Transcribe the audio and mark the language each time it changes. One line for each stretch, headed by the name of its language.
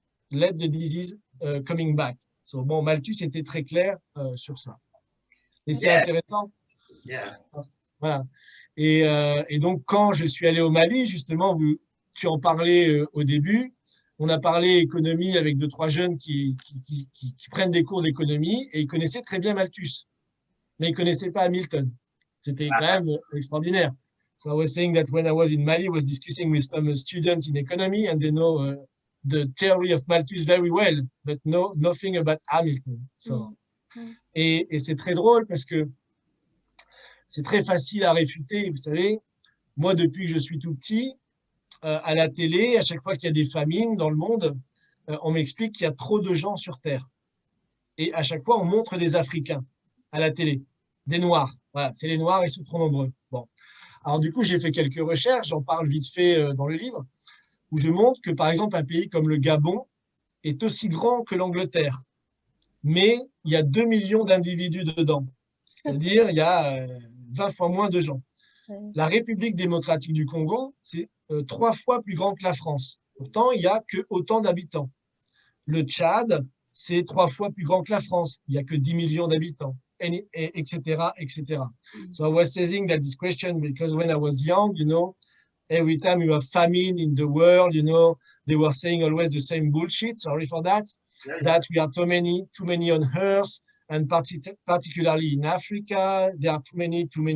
English: Let the disease coming back. So,
French: bon, Malthus était très clair sur ça. Et c'est intéressant. Voilà. Et donc, quand je suis allé au Mali, justement, tu en parlais au début, on a parlé économie avec 2-3 jeunes qui prennent des cours d'économie et ils connaissaient très bien Malthus, mais ils ne connaissaient pas Hamilton. C'était quand même extraordinaire.
English: So I was saying that when I was in Mali, I was discussing with some students in economy and they know the theory of Malthus very well, but nothing about Hamilton. So,
French: et c'est très drôle parce que c'est très facile à réfuter. Vous savez, moi, depuis que je suis tout petit, à la télé, à chaque fois qu'il y a des famines dans le monde, on m'explique qu'il y a trop de gens sur Terre. Et à chaque fois, on montre des Africains à la télé, des Noirs. Voilà, c'est les Noirs, ils sont trop nombreux. Bon. Alors du coup, j'ai fait quelques recherches, j'en parle vite fait dans le livre, où je montre que, par exemple, un pays comme le Gabon est aussi grand que l'Angleterre, mais il y a 2 millions d'individus dedans. C'est-à-dire, il y a 20 fois moins de gens. La République démocratique du Congo, c'est 3 fois plus grand que la France. Pourtant, il n'y a que autant d'habitants. Le Tchad, c'est 3 fois plus grand que la France. Il n'y a que 10 millions d'habitants, etc., etc.
English: So I was saying that this question, because when I was young, you know, every time you have famine in the world, you know, they were saying always the same bullshit, sorry for that, that we are too many on Earth, and particularly in Africa, there are too many.